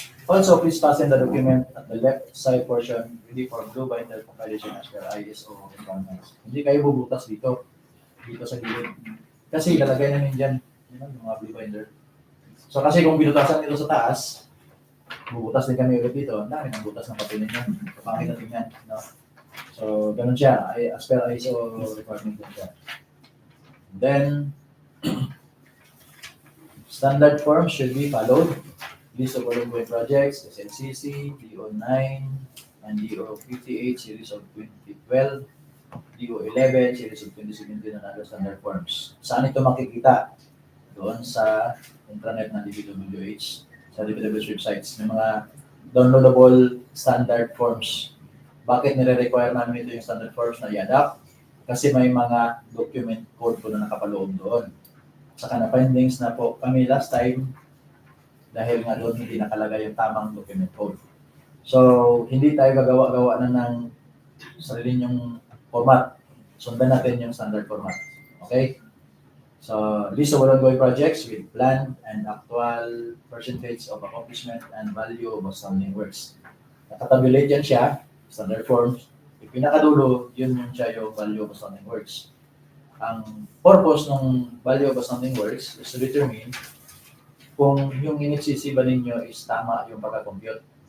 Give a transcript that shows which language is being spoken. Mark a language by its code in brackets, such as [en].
[en] Also, please fasten the document at the left side portion ready for blue binder compilation as per ISO requirements. [tl] Hindi kayo bubutas dito sa gilid. Kasi ilalagay namin dyan yung mga blue binder. So kasi kung binutasan nito sa taas, bubutas din kami ulit dito. Ang dami ng butas ng papel ninyo. Kapangit na tingnan. No? So, ganun siya. As per ISO requirement din siya. [en] Then, standard forms should be followed. List of ongoing projects, SNCC, DEO 9, and DEO 58, series of 2012, DEO 11, series of 2017, and other standard forms. [tl] Saan ito makikita? Doon sa intranet ng DPWH, sa DPWH websites. May mga downloadable standard forms. Bakit nire-require namin ito yung standard forms na i-adapt? Kasi may mga document code po na nakapaloob doon. Saka na findings na po kami last time, dahil nga doon hindi nakalagay yung tamang document code. So, hindi tayo gagawa-gawa na ng sarili yung format. Sundan natin yung standard format. Okay? [en] So, list of ongoing projects with planned and actual percentage of accomplishment and value of outstanding works. [tl] Nakatabulate yan siya, standard forms. Yung pinakadulo, yun yung siya yung value of outstanding works. Ang purpose ng value of outstanding works is to determine kung yung NFCC ba ninyo is tama yung pagka-compute.